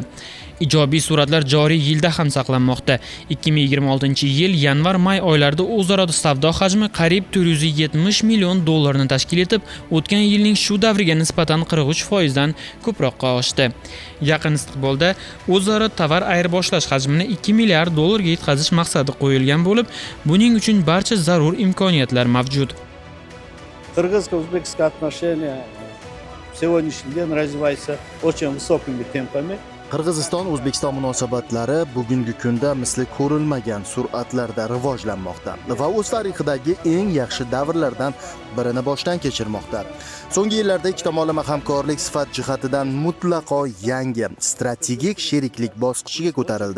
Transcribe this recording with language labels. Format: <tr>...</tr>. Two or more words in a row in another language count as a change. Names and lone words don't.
<uz>Ijobiy suratlar joriy yilda ham saqlanmoqda. 2026-yil yanvar-may oylarida o'zaro savdo hajmi qariyb 470 million dollarni tashkil etib, o'tgan yilning shu davriga nisbatan 43% dan ko'proqqa oshdi. Yaqin istiqbolda o'zaro tovar ayirboshlash hajmini 2 milliard dollarga yetkazish maqsadi qo'yilgan bo'lib, buning uchun barcha zarur imkoniyatlar mavjud.</uz> <ru>Qirg'iz-o'zbekiston отношения сегодняшний день развиваются очень высокими темпами.</ru> <uz>Qirg'iziston-O'zbekiston munosabatlari bugungi kunda misli ko'rilmagan sur'atlarda rivojlanmoqda va o'z tarixidagi eng yaxshi davrlardan birini boshdan kechirmoqda. So'nggi yillarda ikki tomonlama hamkorlik sifat jihatidan mutlaqo yangi strategik sheriklik bosqichiga ko'tarildi.</uz>